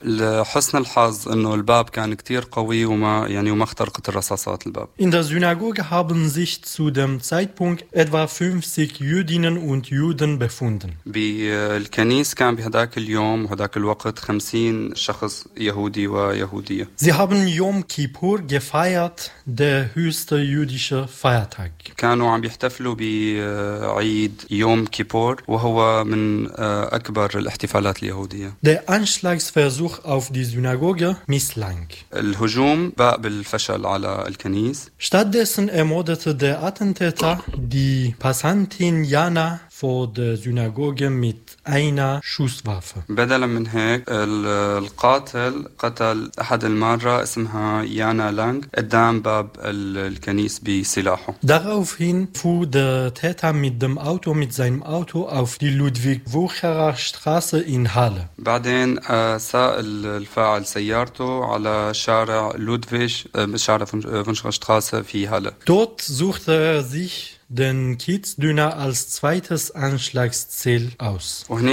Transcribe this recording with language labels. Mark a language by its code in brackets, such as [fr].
[de] In der Synagoge haben sich zu dem Zeitpunkt etwa 50 Jüdinnen und Juden befunden. Sie haben Yom Kippur gefeiert, der höchste jüdische Feiertag. [ar] كانوا عم يحتفلوا بعيد يوم كيبور وهو من أكبر الاحتفالات اليهودية. [de] Der Anschlagsversuch auf die Synagoge misslang. [ar] الهجوم بقى بالفشل على الكنيس. [de] Stattdessen ermordete der Attentäter die Passantin Jana vor der Synagoge mit einer Schusswaffe. [ar] بدلا من هيك القاتل قتل أحد المارة اسمها يانا لانغ قدام باب الكنيس بسلاحه. [de] Daraufhin fuhr der Täter mit seinem Auto auf die Ludwig-Wucherer Straße in Halle. [ar] بعدين ساء الفاعل سيارته على شارع لودفيج شارع فونشغر [de] Straße [ar] في Halle. [de] Dort suchte er sich den Kiezdüner als zweites Anschlagsziel aus.